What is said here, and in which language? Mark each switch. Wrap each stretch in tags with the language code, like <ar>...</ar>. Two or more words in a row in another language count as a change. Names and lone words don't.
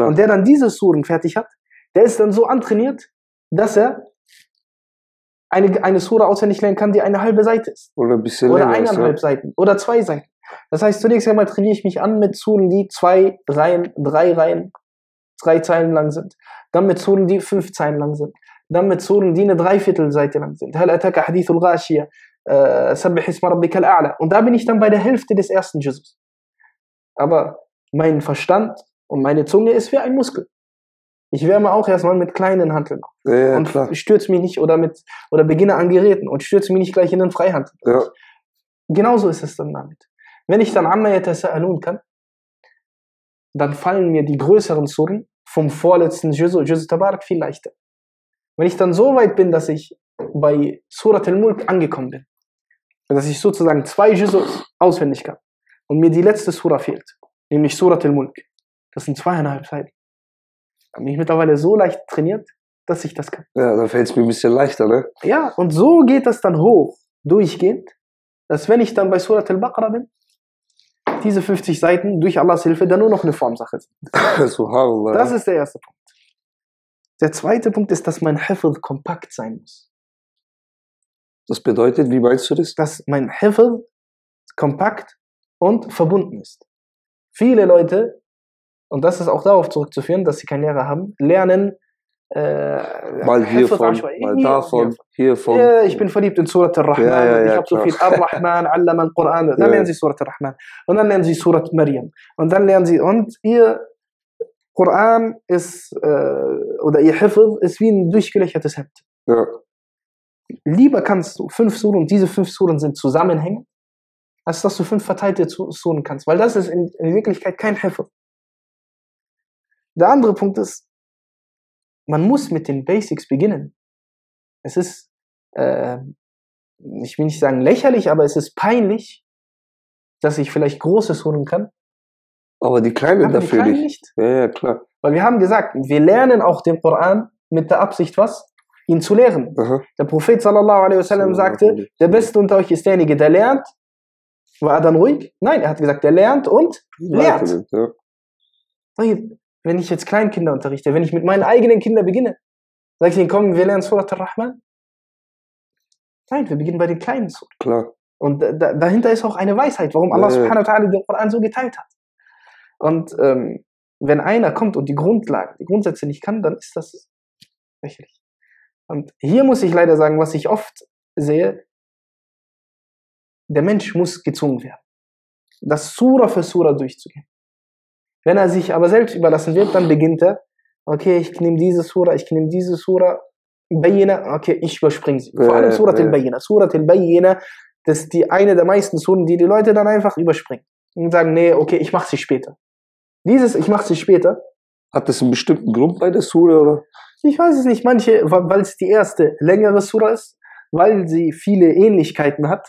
<de>Und der dann diese Suren fertig hat, der ist dann so antrainiert, dass er eine Sura auswendig lernen kann, die eine halbe Seite ist. Oder ein bisschen länger. Oder 1,5 Seiten. Oder 2 Seiten. Das heißt, zunächst einmal trainiere ich mich an mit Suren, die 2 Reihen, 3 Reihen, 3 Zeilen lang sind. Dann mit Suren, die 5 Zeilen lang sind. Dann mit Suren, die eine Dreiviertelseite lang sind.</de> <ar>هل أتاك حديث الغاشية سبح اسم ربك الأعلى.</ar> <de>Und da bin ich dann bei der Hälfte des ersten Juzus. Aber mein Verstand und meine Zunge ist wie ein Muskel. Ich wärme auch erstmal mit kleinen Hanteln auf. Ja, und klar. stürze mich nicht oder beginne an Geräten und stürze mich nicht gleich in den Freihandel. Ja. Genauso ist es dann damit. Wenn ich dann</de> <ar>عم يتساءلون</ar> <de>kann, dann fallen mir die größeren Suren vom vorletzten Juz Tabarak viel leichter. Wenn ich dann so weit bin, dass ich bei Surat al-Mulk angekommen bin, dass ich sozusagen 2 Juz auswendig kann und mir die letzte Sura fehlt, nämlich Surat al-Mulk, das sind 2,5 Seiten. Dann bin ich mittlerweile so leicht trainiert, dass ich das kann. Ja, dann fällt es mir ein bisschen leichter, ne? Ja, und so geht das dann hoch, durchgehend, dass wenn ich dann bei Surat al-Baqarah bin, diese 50 Seiten durch Allahs Hilfe dann nur noch eine Formsache sind. Subhanallah. Das ist der erste Punkt. Der zweite Punkt ist, dass mein Hifz kompakt sein muss. Das bedeutet, wie meinst du das? Dass mein Hifz kompakt und verbunden ist. Viele Leute, und das ist auch darauf zurückzuführen, dass sie keinen Lehrer haben, lernen mal hiervon, mal davon, hiervon. Ja, ich bin verliebt in Surat al-Rahman, Ja, ich habe so viel</de> <ar>الرحمن علم القرآن,</ar> <de>dann lernen sie Surat al-Rahman und dann lernen sie Surat Maryam und dann lernen sie, und ihr Quran ist, oder ihr Hifz ist wie ein durchgelöchertes Hemd. Ja. Lieber kannst du 5 Suren, und diese 5 Suren sind zusammenhängend, als dass du 5 verteilte Suren kannst, weil das ist in Wirklichkeit kein Hifz. Der andere Punkt ist, man muss mit den Basics beginnen. Es ist, ich will nicht sagen lächerlich, aber es ist peinlich, dass ich vielleicht große Suren kann. Aber die Kleinen aber dafür die Kleinen nicht. Ja, klar. Weil wir haben gesagt, wir lernen auch den Koran mit der Absicht, was? Ihn zu lehren. Aha. Der Prophet</de> <ar>صلى الله عليه وسلم</ar> <de>sagte, der Beste unter euch ist derjenige, der lernt. War er dann ruhig? Nein, er hat gesagt, der lernt und lehrt. Ja. Wenn ich jetzt Kleinkinder unterrichte, wenn ich mit meinen eigenen Kindern beginne, sage ich ihnen, komm, wir lernen Surat al-Rahman. Nein, wir beginnen bei den kleinen Surat. Klar. Und dahinter ist auch eine Weisheit, warum Allah</de> <ar>سبحانه وتعالى</ar> <de>den Koran so geteilt hat. Und wenn einer kommt und die Grundlagen, die Grundsätze nicht kann, dann ist das lächerlich. Und hier muss ich leider sagen, was ich oft sehe, der Mensch muss gezwungen werden, das Sura für Sura durchzugehen. Wenn er sich aber selbst überlassen wird, dann beginnt er, okay, ich nehme diese Sura, Bayyina, okay, ich überspringe sie. Vor allem Surat al-Bayyina. Surat al-Bayyina, das ist eine der meisten Suren, die Leute dann einfach überspringen. Und sagen, nee, okay, ich mache sie später. Ich mache sie später. Hat das einen bestimmten Grund bei der Sura, oder? Ich weiß es nicht. Manche, weil es die erste längere Sura ist, weil sie viele Ähnlichkeiten hat.</de>